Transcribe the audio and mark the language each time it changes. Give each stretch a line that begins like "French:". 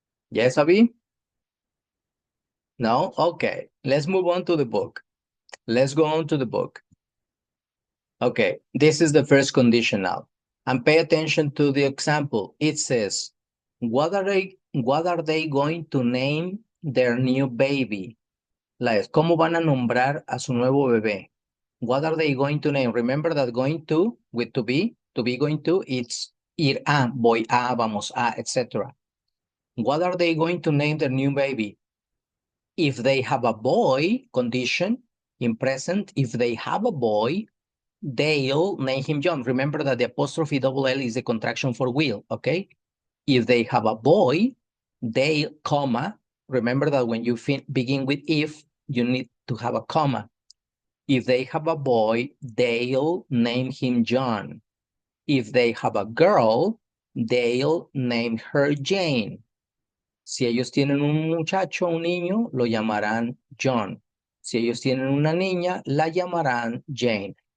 English: Yes, Avi? No? Okay. Let's move on to the book. Let's go on to the book. Okay. This is the first conditional. And pay attention to the example. It says, what are they going to name their new baby?
Spanish: Like, ¿cómo van a nombrar a su nuevo bebé?
English: What are they going to name? Remember that going to, with to be going to, it's ir a, voy a, vamos a, etc. What are they going to name their new baby? If they have a boy, condition, in present, if they have a boy, they'll name him John. Remember that the apostrophe double L is the contraction for will, okay? If they have a boy, they, comma, remember that when you begin with if, you need to have a comma. If they have a boy, they'll name him John. If they have a girl, they'll name her Jane.
Spanish: Si ellos tienen un muchacho, un niño, lo llamarán John. Si ellos tienen una niña, la llamarán Jane.